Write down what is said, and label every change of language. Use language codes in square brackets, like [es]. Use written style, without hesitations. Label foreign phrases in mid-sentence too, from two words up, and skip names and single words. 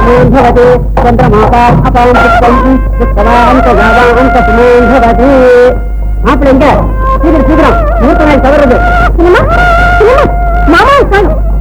[sa] भवति चंद्रमाकार अपां चित्तंति पुष्पवाहं च गावाहं च सुमें भवति [ta] மாப்பிள்ளைங்க சீக்கிரம் சீக்கிரம் மூத்த நாள் தவறுது மாமா காணும்